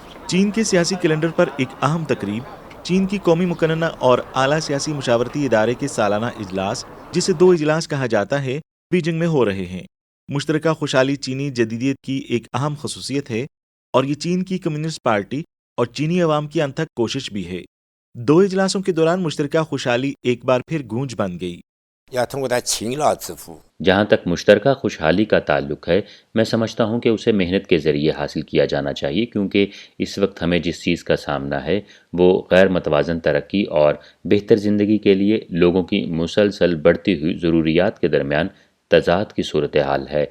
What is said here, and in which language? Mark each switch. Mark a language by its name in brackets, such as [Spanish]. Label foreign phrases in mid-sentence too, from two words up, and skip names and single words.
[Urdu] چین کے سیاسی کیلنڈر پر ایک اہم تقریب، چین کی قومی مقننہ اور اعلیٰ سیاسی مشاورتی ادارے کے سالانہ اجلاس، جسے دو اجلاس کہا جاتا ہے، بیجنگ میں ہو رہے ہیں. مشترکہ خوشحالی چینی جدیدیت کی ایک اہم خصوصیت ہے اور یہ چین کی کمیونسٹ پارٹی اور چینی عوام کی انتھک کوشش بھی ہے. دو اجلاسوں کے دوران مشترکہ خوشحالی ایک بار پھر گونج بن گئی. [Chinese] 要通过他勤劳致富。 [Urdu] جہاں تک مشترکہ خوشحالی کا تعلق ہے، میں سمجھتا ہوں کہ اسے محنت کے ذریعے حاصل کیا جانا چاہیے، کیونکہ اس وقت ہمیں جس چیز کا سامنا ہے وہ غیر متوازن ترقی اور بہتر زندگی کے لیے لوگوں کی مسلسل بڑھتی ہوئی ضروریات کے درمیان تضاد کی صورت حال ہے.